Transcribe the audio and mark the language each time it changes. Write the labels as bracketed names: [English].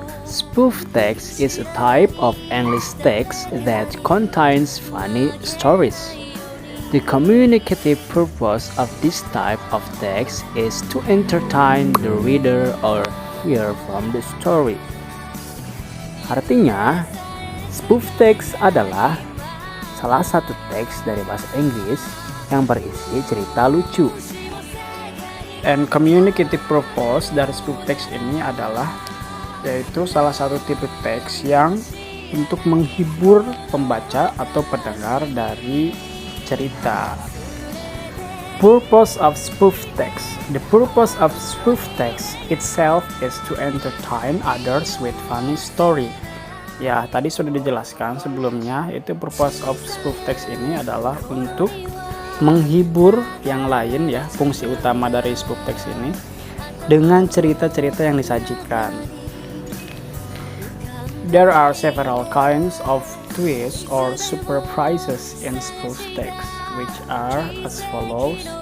[English] Spoof text is a type of English text that contains funny stories. The communicative purpose of this type of text is to entertain the reader or hear from the story. [Indonesian] Artinya, spoof text adalah salah satu teks dari bahasa Inggris yang berisi cerita lucu. [English] And communicative purpose [Indonesian] dari spoof text ini adalah yaitu salah satu tipe teks yang untuk menghibur pembaca atau pendengar dari cerita. [English] Purpose of spoof text. The purpose of spoof text itself is to entertain others with funny story. [Indonesian] Ya, tadi sudah dijelaskan sebelumnya, itu [English] purpose of spoof text [Indonesian] ini adalah untuk menghibur yang lain ya, fungsi utama dari spoof text ini dengan cerita-cerita yang disajikan. [English] There are several kinds of twists or surprises in spoof text, which are as follows.